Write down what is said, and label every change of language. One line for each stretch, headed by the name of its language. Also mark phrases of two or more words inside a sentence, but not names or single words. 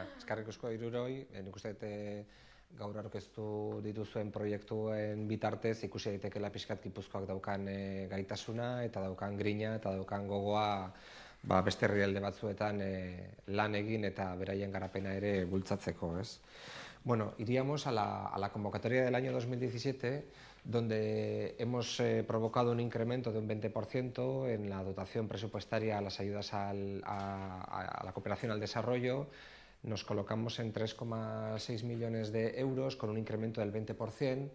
Basque: Eskerrik asko Hiruroi, nik uste gaur aurkeztu dituzuen proiektuen bitartez ikusi daitekela pixkat Gipuzkoak daukan gaitasuna eta daukan grina eta daukan gogoa beste herrialde batzuetan lan egin eta beraien garapena ere bultzatzeko, ez?
Spanish: Bueno, iríamos a la convocatoria del año 2017, donde hemos provocado un incremento de un 20% en la dotación presupuestaria a las ayudas a la cooperación al desarrollo. Nos colocamos en 3,6 millones de euros con un incremento del 20%.